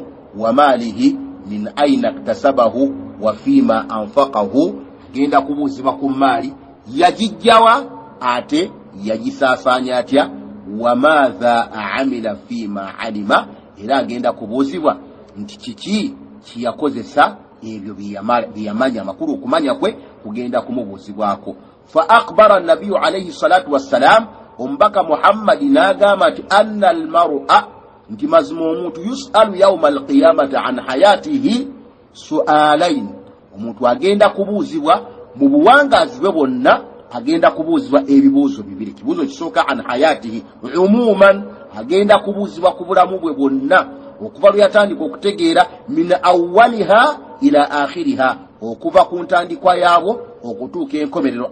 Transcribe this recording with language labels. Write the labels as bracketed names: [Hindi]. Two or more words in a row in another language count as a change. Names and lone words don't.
[Arabic] وماله من أين اكتسبه وفيما أنفقه, [Ganda] agenda kubuuzibwa ku maali yagijjawa ate yagisaasaanya atya. [Arabic] وماذا عمل فيما علم, [Ganda] era agenda kubuuzibwa nti kiki kiyakozesa ebyo biyamanya, amakulu okumanya kwe kugenda kumubuuzibwako. [Arabic] فأخبر النبي عليه الصلاة والسلام, [Ganda] omubaka Muhammad n'agamba nti [Arabic] أن المرء, [Ganda] nti mazima omuntu [Arabic] يسأل يوم القيامة عن حياته سؤالين, [Ganda] omuntu agenda kubuuzibwa mu buwangazi bwe bwonna, agenda kubuuzibwa ebibuuzo bibiri. Ekibuuzo kisooka [Arabic] عن حياته عموما, [Ganda] agenda kubuuzibwa ku bulamu bwe bwonna okuva lwe yatandika okutegeera [Arabic] من أولها إلى آخرها, [Ganda] okuva ku ntandikwa yaabwo okutuuka enkomerero.